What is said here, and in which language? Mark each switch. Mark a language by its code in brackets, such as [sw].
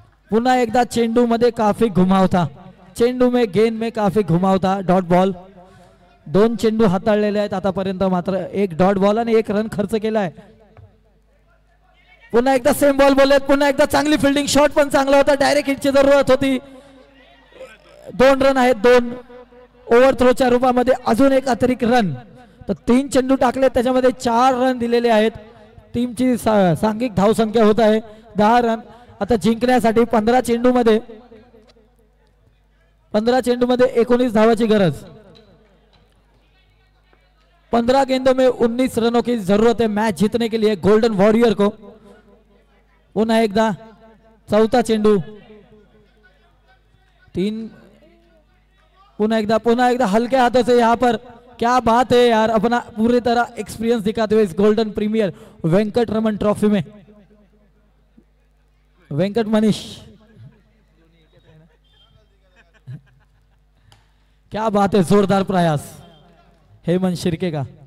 [mr] पुन्हा एकदा चेंडू मध्ये [hi] काफी घुमावता, चेंडू में गेंद में काफी घुमावता. [en] Dot ball. [mr] 2 चेंडू हाताळलेले आहेत आतापर्यंत, मात्र 1 डॉट बॉल आणि 1 रन खर्च केलाय. पुन्हा एकदा सेम बॉल बोललेत. पुन्हा एकदा चांगली फिल्डिंग, शॉट पण चांगला होता, डायरेक्ट हिटची जरूरत होती. 2 रन आहेत, 2 ओव्हरथ्रोच्या रूपामध्ये अजून 1 अतिरिक्त रन. तर 3 चेंडू टाकले, त्याच्यामध्ये 4 रन दिलेले आहेत. टीमची सांघिक धावसंख्या होत आहे 10 रन. आता जिंकण्यासाठी 15 चेंडू मध्ये 19 धावाची गरज. [hi] 15 गेंदों में 19 रनों की जरूरत है मैच जीतने के लिए गोल्डन वॉरियर को. [mr] पुन्हा एकदा चौथा चेंडू. पुनः एकदा [hi] हल्के हाथों से यहाँ पर, क्या बात है यार, अपना पूरी तरह एक्सपीरियंस दिखाते हुए इस golden premiere Venkat Raman trophy में वेंकट मनीष, क्या बात है, जोरदार प्रयास हेमंत शिर्के का।